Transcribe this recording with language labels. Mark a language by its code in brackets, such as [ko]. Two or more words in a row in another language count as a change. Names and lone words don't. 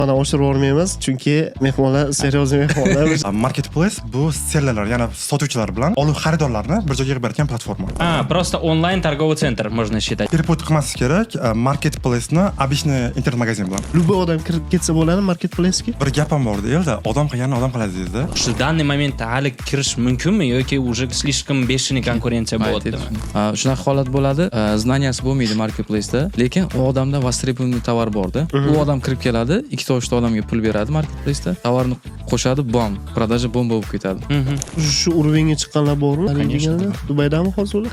[uz] Mana oshirib olmaymiz, chunki mehmonlar seryozni mehmonlar. Marketplace bu sellerlar, ya'ni sotuvchilar bilan olib xaridorlarni bir joyga yig'ib beradigan platforma. [ru] Просто онлайн торговый центр можно считать. [uz] Перепут qilmaslik kerak. Marketplace'ni [ru] обычный интернет-магазин [uz] bilan. Любой odam kirib ketsa bo'ladi marketplace'ga. Bir gapim bor deyildi, odam qilganini odam qiladi deydi. [ru] В данный момент [uz] hali kirish mumkinmi yoki [ru] уже слишком бешеный [uz] konkurensiya bo'lyaptimi? Shunaqa holat bo'ladi. Znaniyasi bo'lmaydi marketplace'da, lekin u odamda востребованный tovar borda. U odam kirib keladi, ikkita uchta odamga pul beradi marketplace'da. Tovarni qo'shadi, bom, продажа bomba bo'lib ketadi. Shu уровеньga chiqqanlar bormi? Dubaydami hozir ular?